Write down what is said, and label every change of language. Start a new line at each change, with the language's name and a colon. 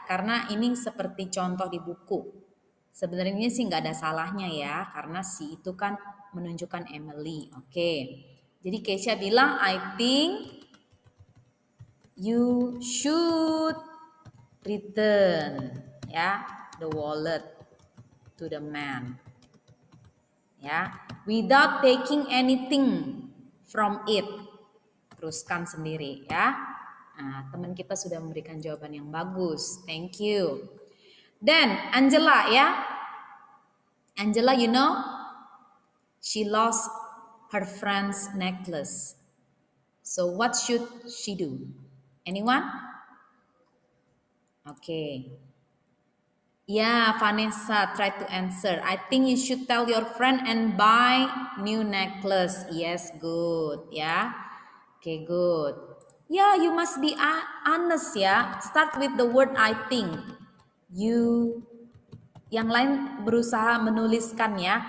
Indonesian: Karena ini seperti contoh di buku. Sebenarnya sih nggak ada salahnya ya, karena si itu kan menunjukkan Emily. Oke. Jadi Keisha bilang,
English: I think you should return ya the wallet to the man. Ya, without taking anything from it.
Indonesian: Teruskan sendiri ya. Nah, teman kita sudah memberikan jawaban yang bagus.
English: Thank you.
Indonesian: Dan Angela ya.
English: Angela, you know, she lost her friend's necklace. So what should she do? Anyone? Okay. Yeah, Vanessa, try to answer. I think you should tell your friend and buy new necklace. Yes, good. Ya. Okay, good. Yeah, you must be honest ya. Start with the word I think.
Indonesian: You, yang lain berusaha menuliskan ya.